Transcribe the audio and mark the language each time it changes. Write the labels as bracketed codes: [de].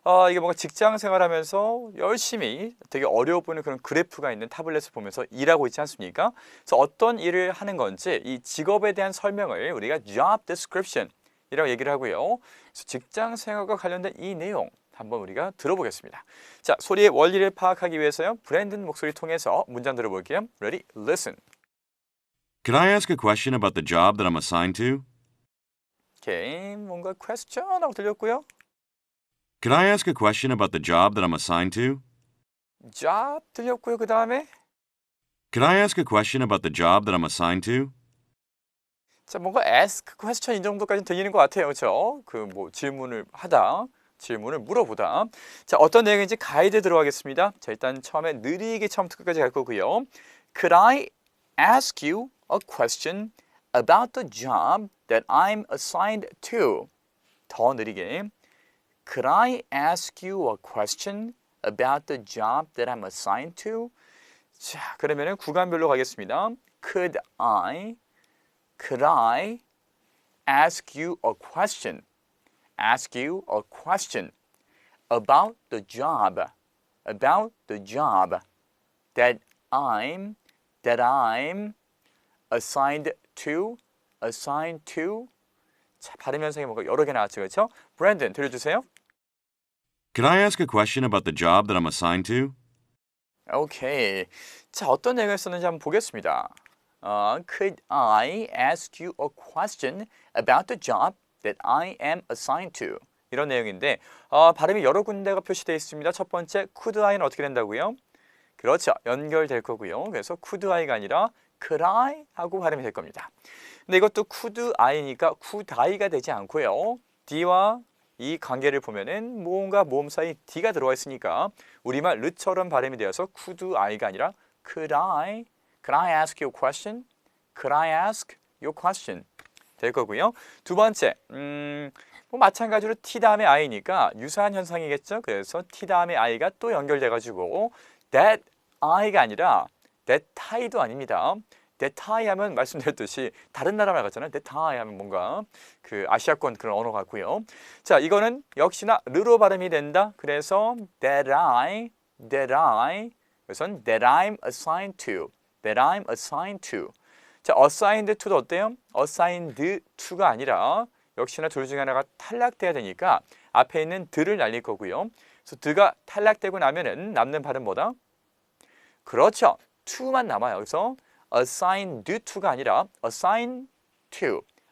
[ko] 이게 뭔가 직장 생활하면서 열심히 되게 어려워 보이는 그런 그래프가 있는 타블렛을 보면서 일하고 있지 않습니까? 그래서 어떤 일을 하는 건지 이 직업에 대한 설명을 우리가 job description 이라고 얘기를 하고요. 그래서 직장 생활과 관련된 이 내용 한번 우리가 들어보겠습니다. 자, 소리의 원리를 파악하기 위해서요. 브랜든 목소리 통해서 문장 들어볼게요. [en] Ready? Listen. Could I ask a question about the job that I'm assigned to? [ko] 오케이, 뭔가 question 하고 들렸고요. [en] Could I ask a question about the job that I'm assigned to? [ko] job 들렸고요. 그 다음에 [en] Could I ask a question about the job that I'm assigned to? [ko] 자, 뭔가 ask question 이 정도까지는 들리는 것 같아요. 그렇죠? 그 뭐 질문을 하다. 질문을 물어보다. 자, 어떤 내용인지 가이드 들어가겠습니다. 자, 일단 처음에 느리게 처음부터 끝까지 갈 거고요. [en] Could I ask you a question about the job that I'm assigned to? [ko] 더 느리게. [en] Could I ask you a question about the job that I'm assigned to? [ko] 자, 그러면은 구간별로 가겠습니다. [en] Could I ask you a question? Ask you a question about the job that I'm assigned to. [ko] 자, 발음 현상이 뭔가 여러 개 나왔죠, 그렇죠? 브랜든 들려주세요. [en] Could I ask a question about the job that I'm assigned to? 오케이. [ko] 자, 어떤 내용을 썼는지 한번 보겠습니다. [en] Could I ask you a question about the job that I am assigned to? [ko] 이런 내용인데 발음이 여러 군데가 표시되어 있습니다. 첫 번째, could I는 어떻게 된다고요? 그렇죠. 연결될 거고요. 그래서 could I가 아니라 could I 하고 발음이 될 겁니다. 근데 이것도 could I니까 could I가 되지 않고요. D와 이 관계를 보면은 모음과 모음 사이 D가 들어와 있으니까 우리말 르처럼 발음이 되어서 could I가 아니라 [en] could I ask you a question? Could I ask you a question? [ko] 될 거고요. 두 번째, 뭐 마찬가지로 T 다음에 I니까 유사한 현상이겠죠. 그래서 T 다음에 I가 또 연결돼가지고 that I가 아니라 that I도 아닙니다. that I 하면 말씀드렸듯이 다른 나라 말 같잖아요. that I 하면 뭔가 그 아시아권 그런 언어 같고요. 자, 이거는 역시나 르로 발음이 된다. 그래서 that I 그래서 [en] that I'm assigned to. [ko] 자, assigned to도 어때요? assigned to가 아니라 역시나 둘 중에 하나가 탈락돼야 되니까 앞에 있는 드를 날릴 거고요. 그래서 드가 탈락되고 나면은 남는 발음 뭐다? 그렇죠. to만 남아요. 그래서 assigned to가 아니라 assign to.